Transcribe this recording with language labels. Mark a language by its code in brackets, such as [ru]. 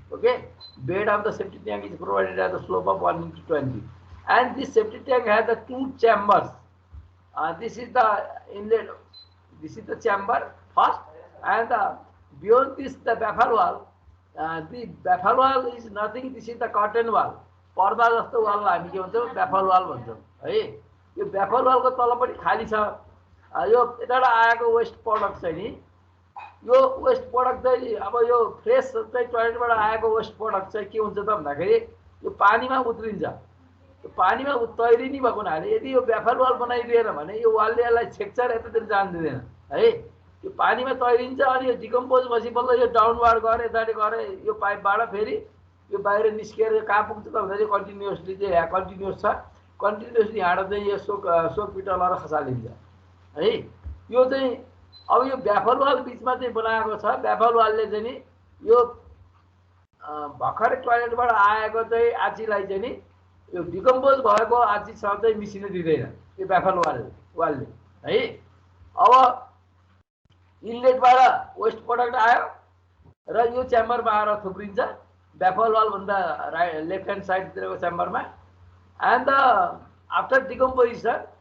[en] Okay, bed of the septic tank is provided at the slope of 1:20, and this septic tank has the 2 chambers. This is the inlet, this is the chamber first, and beyond this the baffle wall. The baffle wall is nothing. This is the curtain wall. [ne] पर्दा जस्तो वाललाई हामी के भन्छौँ? baffle wall भन्छौँ है। यो baffle wall को तलपट्टि खाली छ। यो यताबाट आएको वेस्ट प्रोडक्ट चाहिँ नि, यो वेस्ट प्रोडक्ट चाहिँ अब यो फ्रेस चाहिँ टोयलेटबाट आएको वेस्ट प्रोडक्ट चाहिँ के हुन्छ त भन्दाखेरि यो पानीमा उत्रिन्छ। यो पानीमा तैरिने भएको हुनाले यदि यो ब्याफल वाल बनाइदिएन भने यो वालले यसलाई छेक्छ र यतातिर जान दिँदैन है। यो पानीमा तैरिन्छ, अनि यो डिकम्पोज भएपछि बल्ल यो डाउनवार्ड गएर यताले गएर यो पाइपबाट फेरि यो बाहिर निस्केर कहाँ पुग्छ त भन्दाखेरि कन्टिन्युअसली चाहिँ कन्टिन्युअस छ। कन्टिन्युअसली हाँडो चाहिँ यो सोक पिटलर खसालिन्छ है। यो चाहिँ अब यो ब्याफल वाल बिचमा चाहिँ बनाएको छ। ब्याफल वालले चाहिँ नि यो भर्खरै टोयलेटबाट आएको चाहिँ आचीलाई चाहिँ नि यो डिकम्पोज भएको आचीसँग चाहिँ मिसिन दिँदैन यो ब्याफल वालले है। अब इनलेटबाट वेस्ट प्रोडक्ट आयो र यो च्याम्बरमा आएर थुप्रिन्छ ब्याफल वाल भन्दा left hand साइडतिरको च्याम्बरमा, [en] and after decomposition